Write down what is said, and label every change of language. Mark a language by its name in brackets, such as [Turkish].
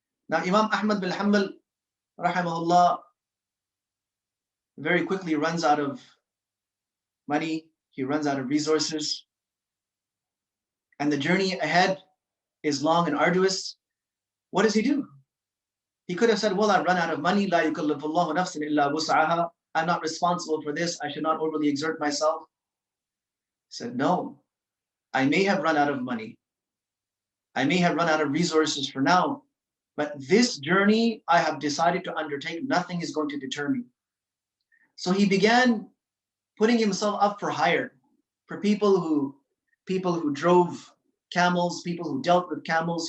[English] Now Imam Ahmad bin Hanbal rahimahullah very quickly runs out of money, he runs out of resources, and the journey ahead is long and arduous, what does he do? He could have said, well, I've run out of money. [Arabic] لا يكلف الله نفسا إلا وسعها. [English] I'm not responsible for this. I should not overly exert myself. He said, no, I may have run out of money. I may have run out of resources for now, but this journey I have decided to undertake. Nothing is going to deter me. So he began putting himself up for hire for people who drove camels, people who dealt with camels.